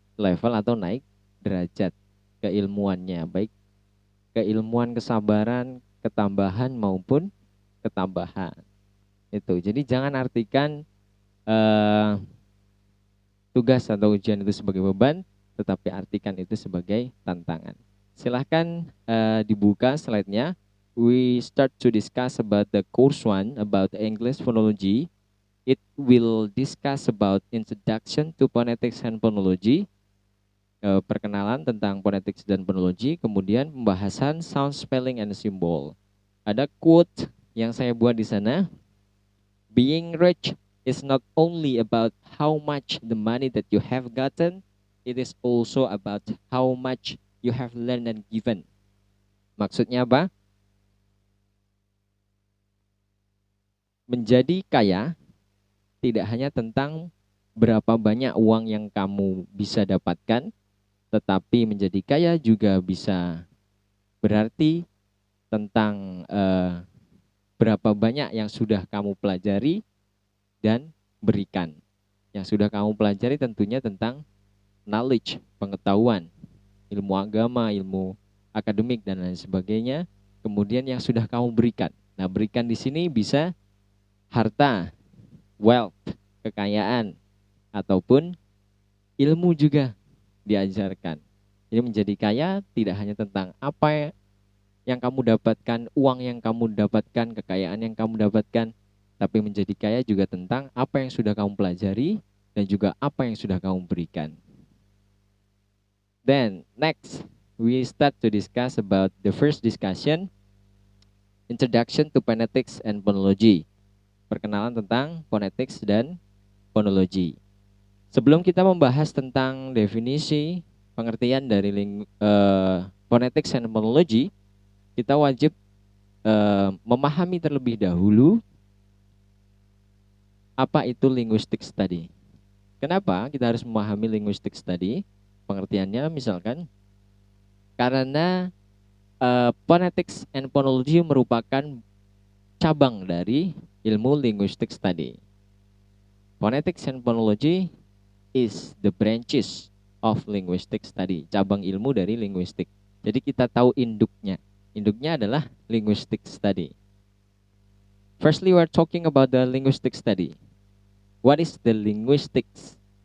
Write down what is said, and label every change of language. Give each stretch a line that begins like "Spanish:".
Indonesian: level atau naik derajat keilmuannya, baik keilmuan, kesabaran, ketambahan maupun ketambahan. Itu. Jadi jangan artikan tugas atau ujian itu sebagai beban, tetapi artikan itu sebagai tantangan. Silahkan dibuka slide-nya.
English: We start to discuss about the course 1 about English phonology. It will discuss about introduction to phonetics and phonology,
Indonesian: perkenalan tentang phonetics dan phonology, kemudian pembahasan
English: sound, spelling, and symbol.
Indonesian: Ada quote yang saya buat di sana.
English: Being rich is not only about how much the money that you have gotten, it is also about how much you have learned and given.
Indonesian: Maksudnya apa? Menjadi kaya tidak hanya tentang berapa banyak uang yang kamu bisa dapatkan, tetapi menjadi kaya juga bisa berarti tentang berapa banyak yang sudah kamu pelajari dan berikan. Yang sudah kamu pelajari tentunya tentang knowledge, pengetahuan, ilmu agama, ilmu akademik, dan lain sebagainya. Kemudian yang sudah kamu berikan. Nah, berikan di sini bisa harta, wealth, kekayaan, ataupun ilmu juga diajarkan. Jadi menjadi kaya tidak hanya tentang apa yang kamu dapatkan, uang yang kamu dapatkan, kekayaan yang kamu dapatkan, tapi menjadi kaya juga tentang apa yang sudah kamu pelajari dan juga apa yang sudah kamu berikan.
English: Then next, we start to discuss about the first discussion, introduction to phonetics and phonology.
Indonesian: Perkenalan tentang phonetics dan phonology. Sebelum kita membahas tentang definisi, pengertian dari phonetics and phonology, kita wajib memahami terlebih dahulu apa itu linguistic study. Kenapa kita harus memahami linguistic study? Pengertiannya misalkan karena phonetics and phonology merupakan cabang dari ilmu linguistic study. Phonetics and phonology is the branches of linguistic study, cabang ilmu dari linguistik. Jadi kita tahu induknya. Induknya adalah linguistic study.
English: Firstly, we're talking about the linguistic study. What is the linguistics?